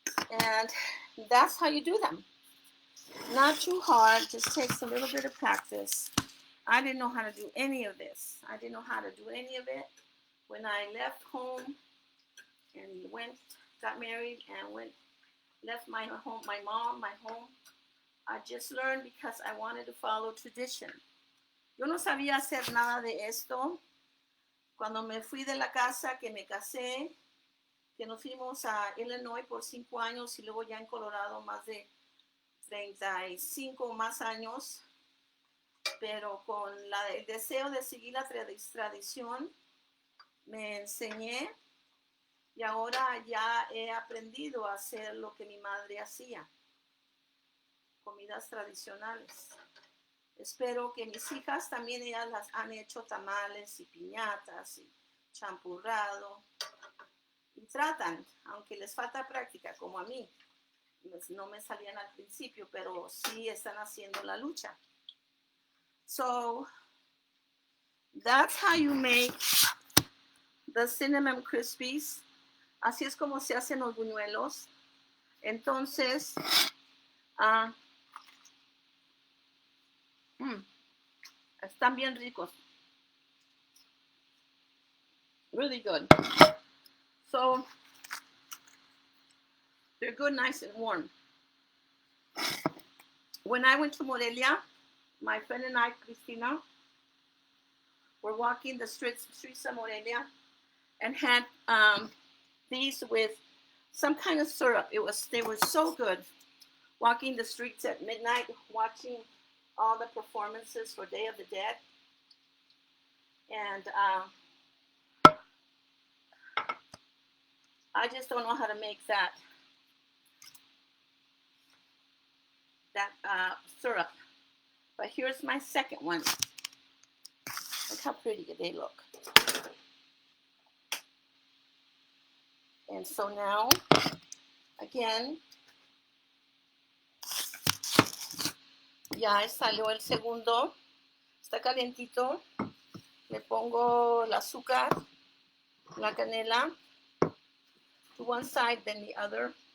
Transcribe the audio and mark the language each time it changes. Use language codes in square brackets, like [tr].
[en] And that's how you do them. Not too hard, just takes a little bit of practice. I didn't know how to do any of this. I didn't know how to do any of it when I left home and got married and left my home, my mom, my home. I just learned because I wanted to follow tradition. [es] Yo no sabía hacer nada de esto. Cuando me fui de la casa, que me casé, que nos fuimos a Illinois por 5 años y luego ya en Colorado más de 35 o más años, pero con el deseo de seguir la tradición, me enseñé y ahora ya he aprendido a hacer lo que mi madre hacía, comidas tradicionales. Espero que mis hijas también ellas las han hecho tamales y piñatas y champurrado y tratan, aunque les falta práctica como a mí. No me salían al principio, pero sí están haciendo la lucha. [en] So that's how you make the cinnamon Crispies. [es] Así es como se hacen los buñuelos. Entonces, están bien ricos. [en] Really good. So they're good, nice and warm. When I went to Morelia, my friend and I, Cristina, were walking the streets of Morelia and had these with some kind of syrup. They were so good. Walking the streets at midnight, watching all the performances for Day of the Dead. And I just don't know how to make that syrup. But here's my second one. Look how pretty they look. And so now, again, [es] ya salió el segundo. [en] Está calientito. Le pongo el azúcar, la canela, to one side, then the other.